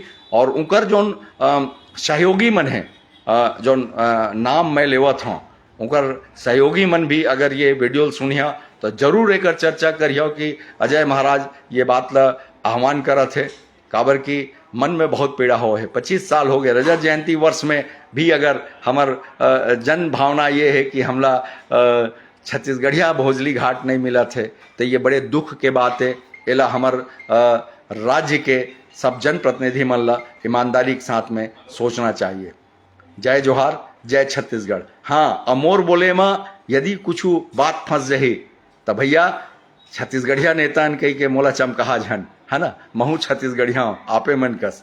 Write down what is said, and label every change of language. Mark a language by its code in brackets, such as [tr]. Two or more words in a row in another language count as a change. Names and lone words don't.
[hne] और उनकर जोन सहयोगी मन है, जोन नाम मैं लेवत हूँ, उनकर सहयोगी मन भी अगर ये वीडियो सुनिया तो जरूर एक चर्चा करियो कि अजय महाराज ये बात ला आह्वान करत है, काबर की मन में बहुत पीड़ा हो है। 25 साल हो गए रजत जयंती वर्ष में भी अगर हमर जन भावना ये है कि हमला छत्तीसगढ़िया भोजली घाट नहीं मिला थे, तो ये बड़े दुख के बात है। एला हमर राज्य के सब जनप्रतिनिधि मन ला ईमानदारी के साथ में सोचना चाहिए। जय जोहार, जय छत्तीसगढ़। हाँ, अमोर बोले में यदि कुछ बात फंस जाही तो भैया छत्तीसगढ़िया नेता कही के मोला चमकहा झन, है ना, महू छत्तीसगढ़िया आपे मन कस।